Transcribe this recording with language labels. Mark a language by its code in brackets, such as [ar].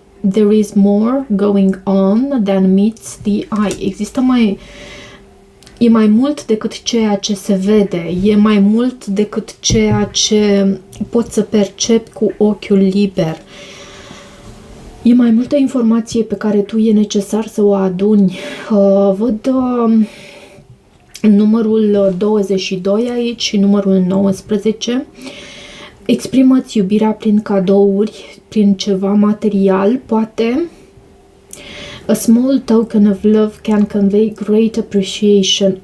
[en] There is more going on than meets the eye. [ro] E mai mult decât ceea ce se vede, e mai mult decât ceea ce poți să percepi cu ochiul liber. E mai multă informație pe care tu e necesar să o aduni. Văd numărul 22 aici și numărul 19. Exprimă-ți iubirea prin cadouri, prin ceva material, poate. [en] A small token of love can convey great appreciation.